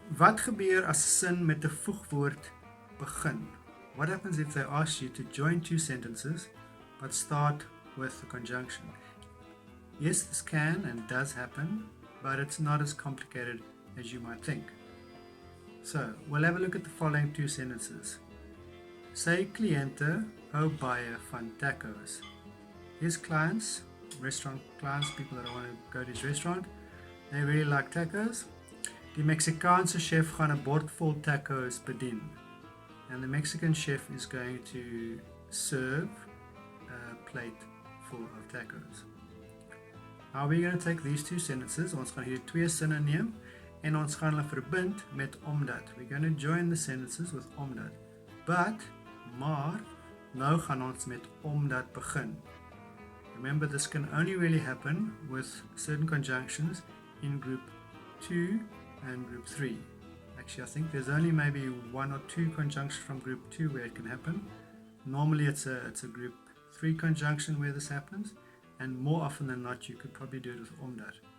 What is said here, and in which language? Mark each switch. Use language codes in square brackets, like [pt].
[af] Wat gebeur as 'n sin met 'n voegwoord begin? [en] What happens if they ask you to join two sentences but start with the conjunction? Yes, this can and does happen, but it's not as complicated as you might think. So, we'll have a look at the following two sentences. [af] Sy kliënte hou baie van tacos. [en] His clients, restaurant clients, people that want to go to his restaurant, they really like tacos. [af] Die Meksikaanse chef gaan 'n bord vol tacos bedien. [en] And the Mexican chef is going to serve a plate full of tacos. How are we going to take these two sentences? [af] Ons gaan hier twee sinne neem en ons gaan hulle verbind met omdat. [en] We're going to join the sentences with omdat. [af] Maar, nou gaan ons met omdat begin. [en] Remember, this can only really happen with certain conjunctions in group 2 and group 3. Actually, I think there's only maybe one or two conjunctions from group 2 where it can happen. Normally it's a group 3 conjunction where this happens, and more often than not you could probably do it with omdat.